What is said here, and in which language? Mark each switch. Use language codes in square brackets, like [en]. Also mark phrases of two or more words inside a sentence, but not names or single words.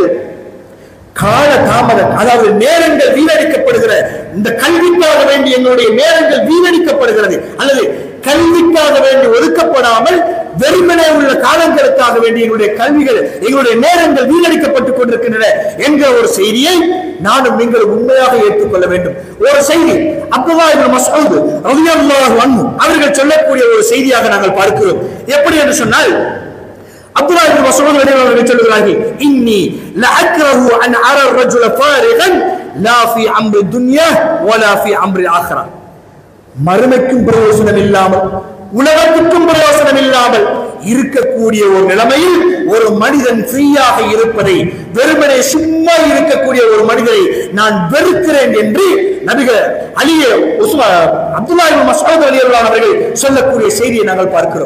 [ta] கால தாமதம், அதாவது நேரங்கள் வீணடிக்கப்படுகிற, இந்த கல்விக்காக வேண்டி என்னுடைய நேரங்கள் வீணடிக்கப்படுகிறது, அல்லது கல்விக்காக வேண்டி ஒதுக்கப்படாமல் வெறுமனே உள்ள காலங்களுக்காக வேண்டி எங்களுடைய கல்விகள், எங்களுடைய நேரங்கள் வீணடிக்கப்பட்டுக் கொண்டிருக்கின்றன என்கிற ஒரு செய்தியை நானும் நீங்கள் உண்மையாக ஏற்றுக்கொள்ள வேண்டும். ஒரு செய்தி அப்துல்லாஹ் இப்னு மஸ்ஊத் [ar] رضي الله عنه [ta] அவர்கள் சொல்லக்கூடிய ஒரு செய்தியாக நாங்கள் பார்க்கிறோம். எப்படி என்று சொன்னால், அப்துல்லாஹ் இப்னு மஸ்ஊத் அவர்கள் சொல்கிறார்கள், [ar] إني لأكره أن أرى الرجل فارغا لا في امر الدنيا ولا في امر الاخره. [ta] மறுமைக்கும் பிரயோசனம் இல்லாமல், உலகத்துக்கும் பிரயோசனம் இல்லாமல் இருக்கக்கூடிய ஒரு நிலைமையில் ஒரு மனிதன் ஃப்ரீயாக இருப்பதை, வெறுமனே சும்மா இருக்கக்கூடிய ஒரு மனிதரை நான் வெறுக்கிறேன் என்று நபிகள் அப்துல்லாஹ் இப்னு மஸ்ஊத் [ar] رضي الله عنه [ta] அவர்கள் சொல்லக்கூடிய செய்தியை நாங்கள் பார்க்கிறோம்.